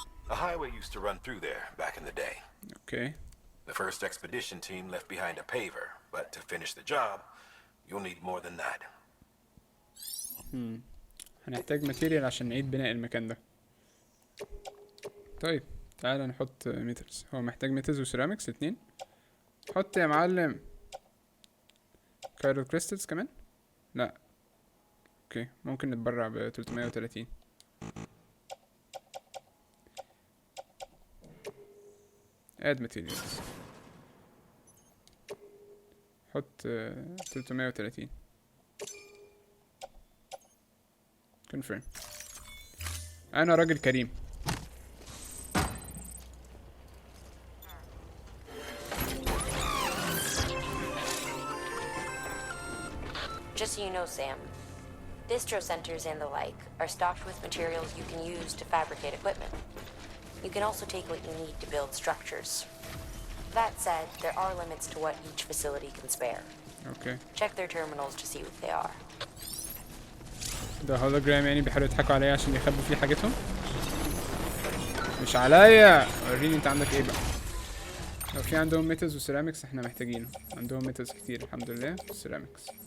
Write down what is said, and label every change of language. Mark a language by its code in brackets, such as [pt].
[en] A highway used to run through there back in the day. Okay. The first expedition team left behind a paver, but to finish the job, you'll need more than that. [ar] هنحتاج ماتيريال عشان نعيد بناء المكان ده. طيب تعالى نحط ميتالز. هو محتاج ميتالز وسيراميكس اتنين. حط يا معلم كايرو كريستالز كمان. لا اوكي ممكن نتبرع ب 330. [en] add materials. [ar] حط 330. [en] confirm. [ar] انا راجل كريم. [en] Just so you know, Sam, distro centers and the like are stocked with materials you can use to fabricate equipment. You can also take what you need to build structures. That said, there are limits to what each facility can spare. Okay. Check their terminals to see what they are. [ar] ده هولوجرام يعني بيحاولوا يضحكوا عليا عشان يخبوا فيه حاجتهم. مش عليا. وريني انت عندك ايه بقى. لو في عندهم ميتالز وسيراميكس احنا محتاجينه. عندهم ميتالز كتير الحمد لله وسيراميكس.